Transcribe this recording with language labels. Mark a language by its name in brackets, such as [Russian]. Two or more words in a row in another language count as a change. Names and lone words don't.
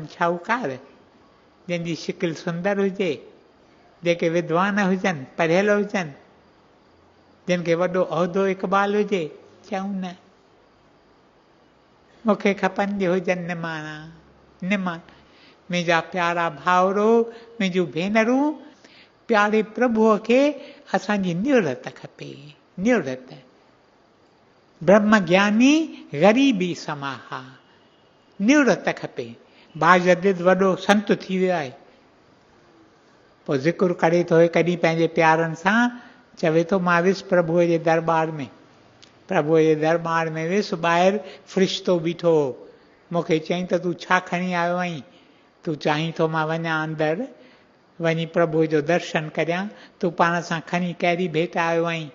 [Sindhi] शाहूकार जंहिंजी शिकिल सुंदर हुजे, जेके विद्वान हुजनि, पढ़ियल हुजनि, जिन खे वॾो उहिदो इक़बाल हुजे? चऊं न, मूंखे खपनि जो हुजनि निमाणा। निमाण मुंहिंजा प्यारा भाउरो, मुंहिंजूं भेनरूं, प्यारे प्रभुअ खे असांजी निवृत खपे। निवृत [Punjabi] ਬ੍ਰਹਮ ਗਿਆਨੀ ਗਰੀਬੀ ਸਮਾਹਾ, [Sindhi] निवृत खपे। बाजदिद वॾो संत थी वियो आहे, पोइ ज़िक्र करे थो कॾहिं पंहिंजे प्यारनि सां, चवे थो मां वियुसि प्रभुअ जे दरबार में। प्रभुअ जे दरबार में वियुसि, ॿाहिरि फ़रिश्तो बीठो हो। मूंखे चयईं त तूं छा खणी आयो आहीं? तूं चाहीं थो मां वञा अंदरि, वञी प्रभुअ जो दर्शन करियां, तूं पाण सां खणी कहिड़ी भेट आयो आहीं?